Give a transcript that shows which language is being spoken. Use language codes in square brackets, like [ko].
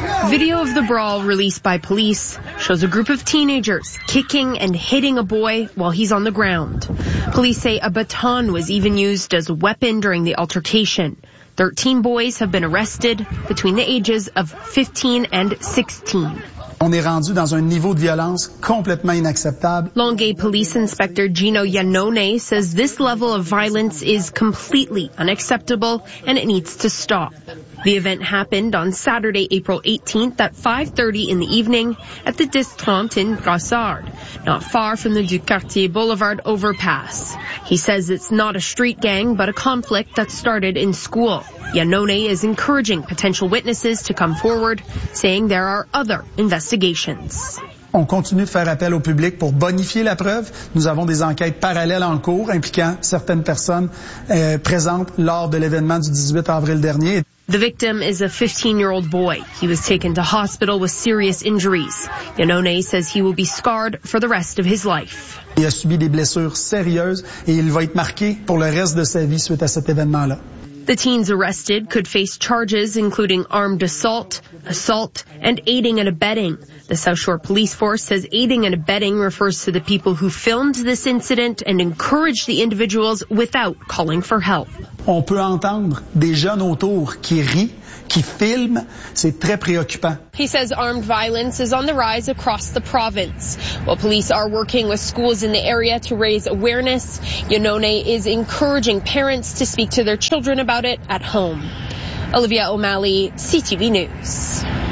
[en] Video of the brawl released by police shows a group of teenagers kicking and hitting a boy while he's on the ground. Police say a baton was even used as a weapon during the altercation. 13 boys have been arrested between the ages of 15 and 16. [fr] On est rendu dans un niveau de violence complètement inacceptable. [en] Longueuil Police Inspector Gino Yannone says this level of violence is completely unacceptable and it needs to stop. The event happened on Saturday, April 18th at 5:30 in the evening at the Distante in Brossard, not far from the Ducartier Boulevard overpass. He says it's not a street gang, but a conflict that started in school. Yannone is encouraging potential witnesses to come forward, saying there are other investigations. [fr] On continue de faire appel au public pour bonifier la preuve. Nous avons des enquêtes parallèles en cours impliquant certaines personnes présentes lors de l'événement du 18 avril dernier. [en] The victim is a 15-year-old boy. He was taken to hospital with serious injuries. Yanone says he will be scarred for the rest of his life. [fr] Il a subi des blessures sérieuses et il va être marqué pour le reste de sa vie suite à cet événement-là. [en] The teens arrested could face charges including armed assault, assault, and aiding and abetting. The South Shore Police Force says aiding and abetting refers to the people who filmed this incident and encouraged the individuals without calling for help. [fr] On peut entendre des jeunes autour qui rient, qui filment. C'est très préoccupant. [en] He says armed violence is on the rise across the province. While police are working with schools in the area to raise awareness, Yanone is encouraging parents to speak to their children about it at home. Olivia O'Malley, CTV News.